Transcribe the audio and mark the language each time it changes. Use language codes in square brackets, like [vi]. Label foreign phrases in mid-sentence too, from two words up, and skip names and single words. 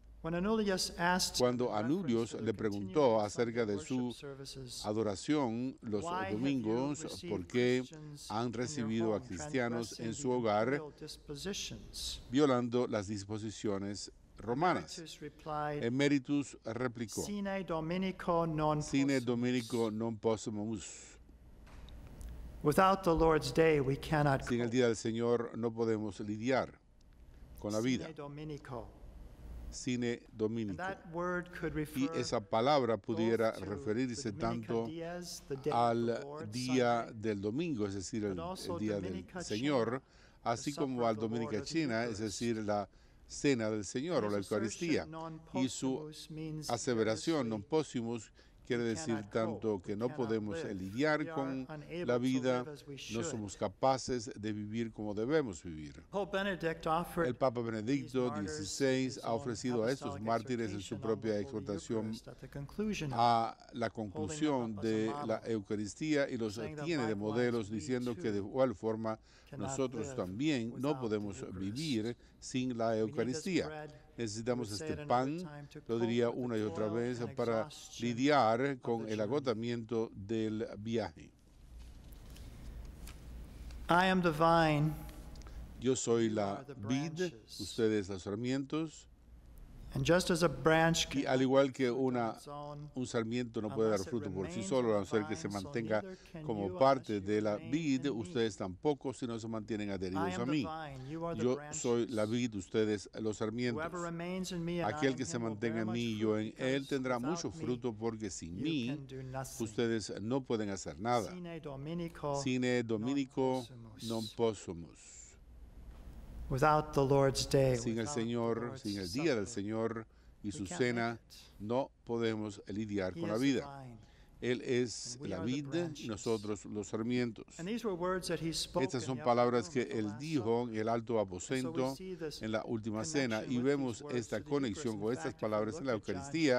[es] Cuando Anulius le preguntó acerca de su adoración los domingos, ¿por qué han recibido a cristianos en su hogar violando las disposiciones romanas? [la] Emeritus replicó: Sine Dominico non possumus. [es] Sin el día del Señor no podemos lidiar con la vida. [la] Sine Dominico. [es] Y esa palabra pudiera referirse tanto al día del domingo, es decir, el día del Señor, así como al Dominica China, es decir, la cena del Señor o la Eucaristía. Y su aseveración, [la] non possumus, [es] quiere decir tanto que no podemos lidiar con la vida, no somos capaces de vivir como debemos vivir. El Papa Benedicto XVI ha ofrecido a estos mártires en su propia exhortación a la conclusión de la Eucaristía y los tiene de modelos, diciendo que de igual forma nosotros también no podemos vivir sin la Eucaristía. Necesitamos este pan, lo diría una y otra vez, para lidiar con el agotamiento del viaje. [en] I am the vine, [es] Yo soy la vid, ustedes los sarmientos, [en] and just as a branch [es] y al igual que un sarmiento no puede dar fruto por sí solo, a no ser que se mantenga como parte de la vid, ustedes tampoco si no se mantienen adheridos a mí. Yo soy la vid, ustedes los sarmientos. Aquel que se mantenga en mí y yo en él tendrá mucho fruto, porque sin mí ustedes no pueden hacer nada. [la] Sine Dominico non possumus. [en] Without the Lord's day, [es] Sin el Señor, sin el día del Señor y su cena, no podemos lidiar con la vida. Él es la vid y nosotros los sarmientos. Estas son palabras que él dijo en el alto aposento en la última cena, y vemos esta conexión con estas palabras en la Eucaristía.